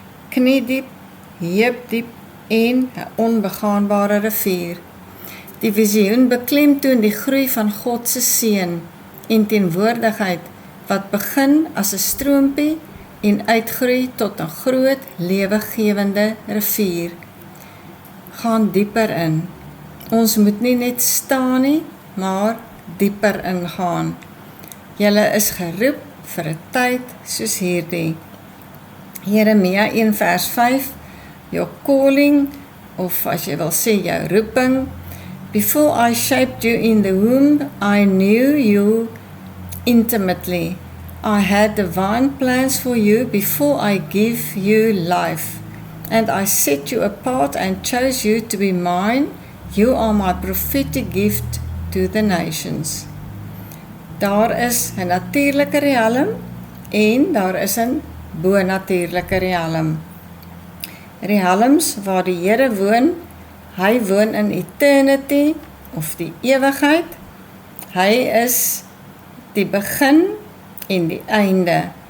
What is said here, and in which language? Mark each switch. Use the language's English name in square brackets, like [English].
[Afrikaans] kniediep, heupdiep en 'n onbegaanbare rivier. Die visioen beklemtoon die groei van God se seën en teenwoordigheid wat begin as 'n stroompie en uitgroei tot 'n groot lewegewende rivier. Gaan dieper in. Ons moet nie net staan nie, maar dieper ingaan. Julle is geroep vir 'n tyd soos hierdie. Jeremia 1 vers 5, [English] your calling, [Afrikaans] of as jy wil sê jou roeping. [English] Before I shaped you in the womb, I knew you intimately. I had divine plans for you before I gave you life. And I set you apart and chose you to be mine. You are my prophetic gift to the nations. [Afrikaans] Daar is 'n natuurlike riem en daar is 'n bonatuurlike riem. Realms waar die Here woon, hy woon in eternity of die ewigheid. Hy is die begin en die einde.